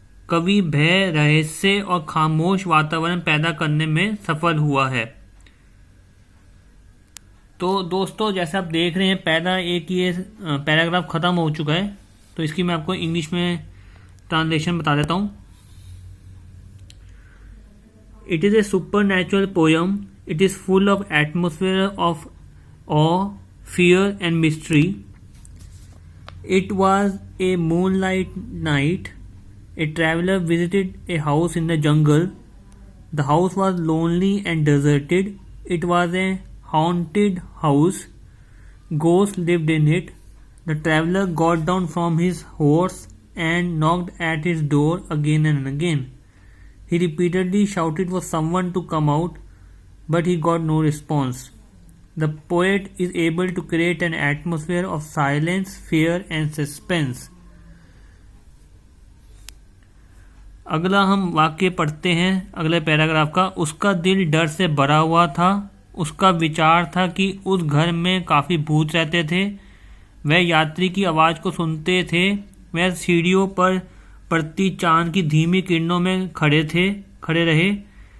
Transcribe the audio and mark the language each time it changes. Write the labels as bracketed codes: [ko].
[hi] कवि भय, रहस्य और खामोश वातावरण पैदा करने में सफल हुआ है। तो दोस्तों, जैसे आप देख रहे हैं पहला एक ये पैराग्राफ ख़त्म हो चुका है, तो इसकी मैं आपको इंग्लिश में ट्रांसलेशन बता देता हूँ। [en] It is a supernatural poem. It is full of atmosphere of awe, fear and mystery. It was a moonlight night. A traveler visited a house in the jungle. The house was lonely and deserted. It was a haunted house. Ghosts lived in it. The traveler got down from his horse and knocked at his door again and again. He repeatedly shouted for someone to come out, but he got no response. The poet is able to create an atmosphere of silence, fear and suspense. [hi] अगला हम वाक्य पढ़ते हैं अगले paragraph का। उसका दिल डर से भरा हुआ था। उसका विचार था कि उस घर में काफ़ी भूत रहते थे। वह यात्री की आवाज़ को सुनते थे। वह सीढ़ियों पर पड़ती चांद की धीमी किरणों में खड़े रहे।